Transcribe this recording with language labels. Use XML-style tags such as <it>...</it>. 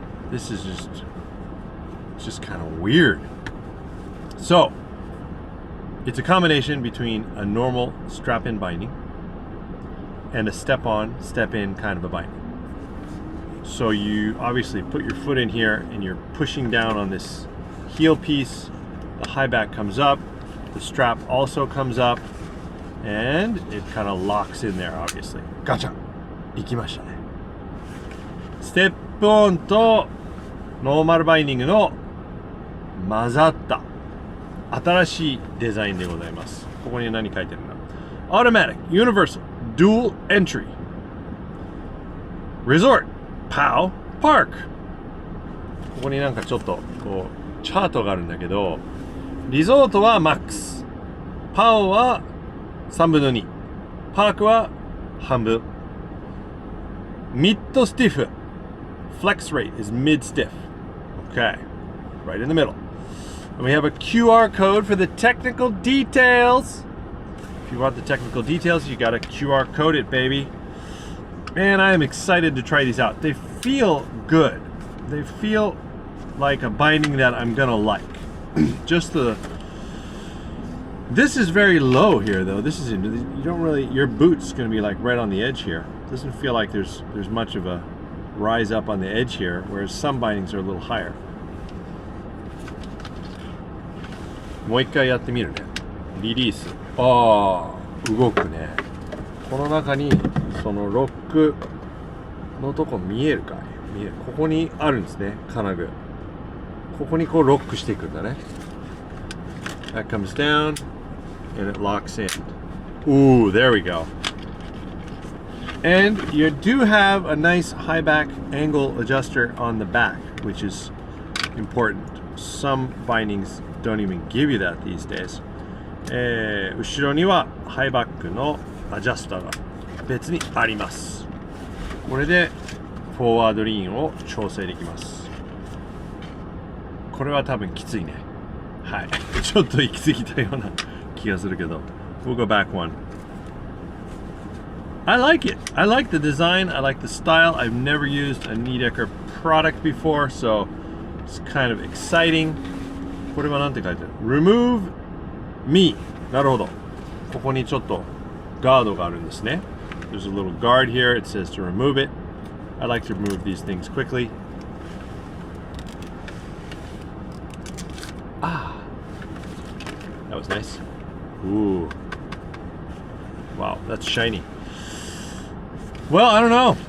<en>This is just kind of weird. So, it's a combination between a normal strap-in binding and a step-on, step-in kind of a binding. So you obviously put your foot in here and you're pushing down on this heel piece. The high back comes up, the strap also comes up, and it kind of locks in there, obviously. Gotcha!</en> <ja>いきましたね。ステップオンとノーマルバインディングの混ざった新しいデザインでございます。ここに何書いてるんだ？</ja> <en>Automatic, Universal, Dual Entry, Resort, POW, Park。</en> <ja>ここになんかちょっとこうチャートがあるんだけど、リゾートは MAX、POW は3分の2、パークは半分。ミッドスティフ、</ja> <en>Flex rate is mid stiff. Okay, right in the middle. And we have a QR code for the technical details. If you want the technical details, you gotta QR code it, baby. Man, I am excited to try these out. They feel good. They feel like a binding that I'm gonna like. Just this is very low here though. This is, you don't really, your boot's gonna be like right on the edge here. Doesn't feel like there's much of a rise up on the edge here, whereas some bindings are a little higher.</en> <ja>もう一回やってみるね。リリース。ああ、動くね。この中にそのロックのとこ見えるかい？見える。ここにあるんですね、金具。ここにこうロックしていくんだね。</ja> <en>That comes down and it locks in. Ooh, there we go. And you do have a nice high back angle adjuster on the back, which is important. Some bindings don't even give you that these days.</en> <ja>後ろにはハイバックのアジャスターが別にあります。これでフォワードリーンを調整できます。これは多分きついね。はい。ちょっと行き過ぎたような気がするけど。</ja> <en>We'll go back one. I like it. I like the design. I like the style. I've never used a Nidecker product before, so it's kind of exciting.</en> <ja>これは何て書いてある？</ja> <en>Remove me.</en> <ja>なるほど。ここにちょっとガードがあるんですね。</ja> <en>There's a little guard here. It says to remove it. I like to remove these things quickly. Ah. That was nice. Ooh. Wow, that's shiny. Well, I don't know.</en>